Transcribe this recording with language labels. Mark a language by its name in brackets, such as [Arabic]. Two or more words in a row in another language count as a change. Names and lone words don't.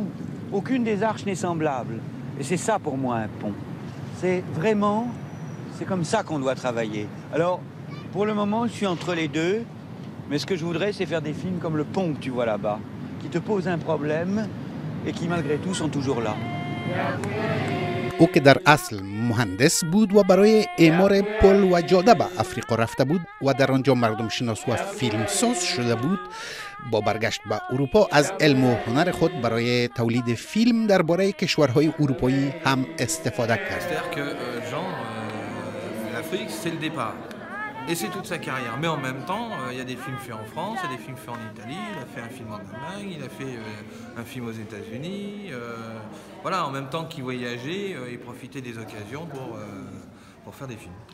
[French] Aucune des arches n'est semblable. Et c'est ça pour moi un pont. C'est vraiment, c'est comme ça qu'on doit travailler. Alors, pour le moment, je suis entre les deux, mais ce que je voudrais, c'est faire des films comme Le Pont que tu vois là-bas, qui te posent un problème et qui, malgré tout, sont toujours là. [Persian] او که در اصل مهندس بود و برای اعمار پل و جاده به افریقا رفته بود و در آنجا مردم شناس و فیلمساز شده بود، با برگشت به اروپا از علم و هنر خود برای تولید فیلم درباره کشورهای اروپایی هم استفاده کرد. [French] C'est-à-dire que Jean, l'Afrique, c'est le départ. Et c'est toute sa carrière. Mais en même temps, il y a des films faits en France, il y a des films faits en Italie, il a fait un film en Allemagne, il a fait un film aux États-Unis. Voilà, en même temps qu'il voyageait, il profitait des occasions pour faire des films.